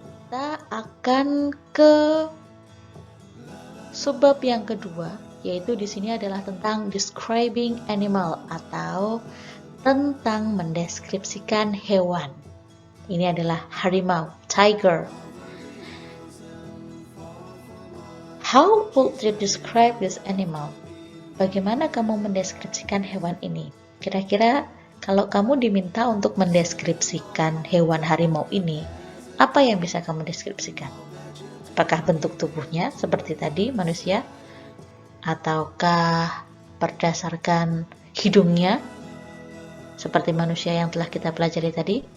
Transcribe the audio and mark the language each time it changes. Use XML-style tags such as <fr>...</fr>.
<id>Kita akan ke subbab yang kedua, yaitu di sini adalah tentang describing animal atau tentang mendeskripsikan hewan. Ini adalah harimau, tiger.</id> <en>How would you describe this animal?</en> <id>Bagaimana kamu mendeskripsikan hewan ini? Kira-kira kalau kamu diminta untuk mendeskripsikan hewan harimau ini, apa yang bisa kamu deskripsikan? Apakah bentuk tubuhnya seperti tadi manusia? Ataukah berdasarkan hidungnya seperti manusia yang telah kita pelajari tadi?</id>